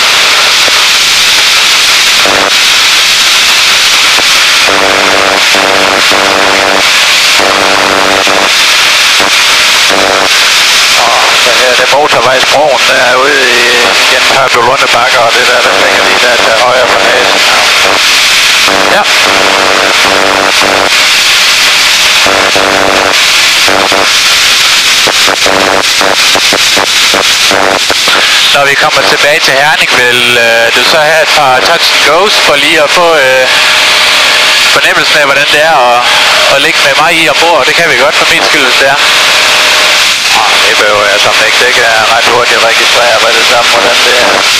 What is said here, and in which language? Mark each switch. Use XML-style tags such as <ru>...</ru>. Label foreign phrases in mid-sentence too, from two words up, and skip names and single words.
<da>Så her er det motorvejsbroen, der er ude igennem Hørbølunde Bakker, og det der ligger lige der til højre for næsen. Ja. Når vi kommer tilbage til Herning, vil du så have et par</da> <en>touch and goes</en> <da>for lige at få fornemmelsen af, hvordan det er at ligge med mig i ombord. Det kan vi godt for min skyld, hvis det er. Det behøver jeg som ikke. Det kan jeg ret hurtigt registrere, hvad det samme, hvordan det er.</da>